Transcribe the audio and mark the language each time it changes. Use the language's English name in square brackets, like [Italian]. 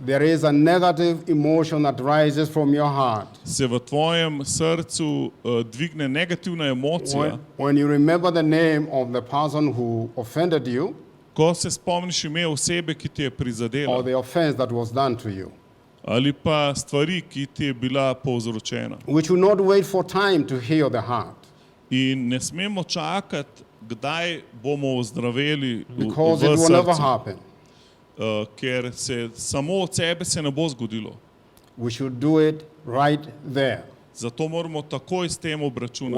[English] there is a negative emotion that rises from your heart [Slovenian] se v tvojem srcu dvigne negativna emocija, [English] when you remember the name of the person who offended you [Slovenian] ko se spomniš ime osebe, ki ti je [English] or [Slovenian] prizadela, [English] the offense that was done to you. [Slovenian] ali pa stvari, ki ti je bila povzročena. [English] We should not wait for time to heal the heart. [Slovenian] In ne smemo čakati, kdaj bomo ozdraveli [English] because [Slovenian] v [English] it will never [Slovenian] srcu, [English] happen. [Slovenian] ker se samo od sebe se ne bo zgodilo. [English] We should do it right there [Slovenian] Zato moramo takoj s tem obračunati.